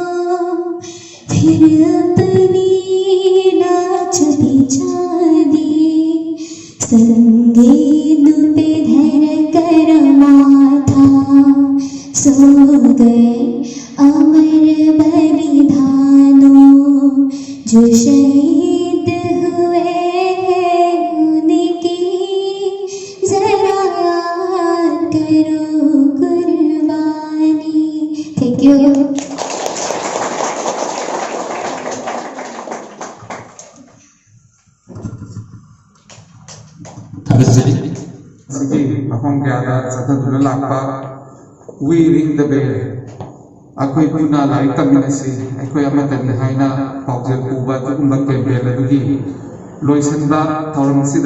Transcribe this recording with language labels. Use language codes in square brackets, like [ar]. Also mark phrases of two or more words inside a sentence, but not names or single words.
[hi] फिर अपनी लाज बिछा दी संगीत पे धर कर माथा सो गए अमर बलिदानों जो शहीद हुए हैं उनकी जरा याद करो कुर्बानी [en] thank you [mni] ꯊꯥꯒꯠꯆꯔꯤ ꯁꯤꯒꯤ ꯃꯐꯝ ꯀꯌꯥꯗ ꯆꯠꯊꯗꯨꯅ ꯂꯥꯛꯄ ꯋꯤ ꯔꯤꯡ ꯗ ꯕꯦꯜ ꯑꯩꯈꯣꯏ ꯄꯨꯟꯅ ꯂꯥꯏꯔꯤꯛ ꯇꯝꯃꯤꯟꯅꯁꯤ ꯑꯩꯈꯣꯏ ꯑꯃꯠꯇꯅꯤ ꯍꯥꯏꯅ ꯄꯥꯎꯖꯦꯜ ꯄꯨꯕ ꯑꯗꯨꯒꯨꯝꯕ ꯀꯦꯝꯄꯦꯟ ꯑꯗꯨꯒꯤ ꯂꯣꯏꯁꯤꯟꯕ ꯊꯧꯔꯝ ꯑꯁꯤꯗ